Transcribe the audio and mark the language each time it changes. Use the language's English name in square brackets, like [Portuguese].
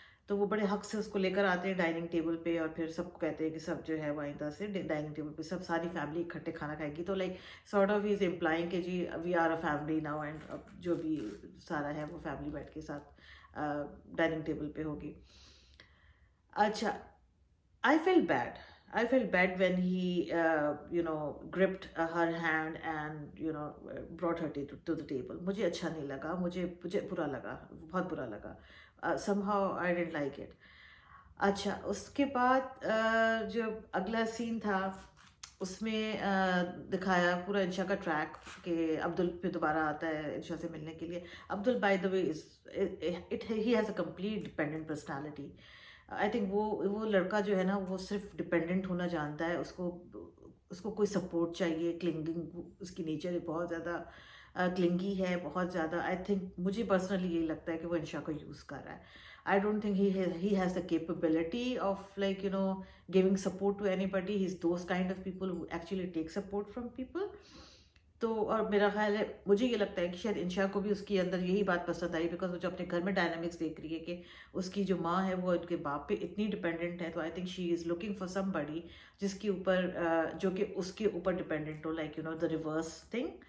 [Hindi] तो वो बड़े हक से उसको लेकर आते हैं डाइनिंग टेबल पे और फिर सबको कहते हैं कि सब जो है वो आइंदा से डाइनिंग टेबल पे सब सारी फैमिली इकट्ठे खाना खाएगी. तो [English] like sort of is implying [Hindi] कि जी [English] we are a family now and [Hindi] जो भी सारा है वो फैमिली बैठ के साथ डाइनिंग टेबल पे होगी. [English] अच्छा, I felt bad. I felt bad when he gripped her hand and brought her to the table. [Hindi] मुझे अच्छा नहीं लगा, मुझे बुरा लगा, बहुत बुरा लगा. [English] Somehow I didn't like it. [Hindi] अच्छा, उसके बाद जो अगला सीन था उसमें दिखाया पूरा इंशा का ट्रैक कि अब्दुल पे दोबारा आता है इंशा से मिलने के लिए. [English] Abdul by the way he has a complete dependent personality. I think [Hindi] वो लड़का जो है ना वो सिर्फ डिपेंडेंट होना जानता है. उसको कोई सपोर्ट चाहिए. क्लिंगिंग उसकी नेचर है, बहुत ज़्यादा क्लिंगी है, बहुत ज़्यादा. [English] I think [Hindi] मुझे पर्सनली यही लगता है कि वो इंशा को यूज़ कर रहा है. [English] I don't think he has the capability of giving support to anybody. He's those kind of people who actually take support from people. [Hindi] तो और मेरा ख्याल है, मुझे ये लगता है कि शायद इंशा को भी उसके अंदर यही बात पसंद आई बिकॉज वो जो अपने घर में डायनामिक्स देख रही है कि उसकी जो माँ है वो उनके बाप पे इतनी डिपेंडेंट है. तो [English] I think she is looking for somebody [Hindi] जिसके ऊपर जो कि उसके ऊपर डिपेंडेंट हो, [English] Like the reverse thing.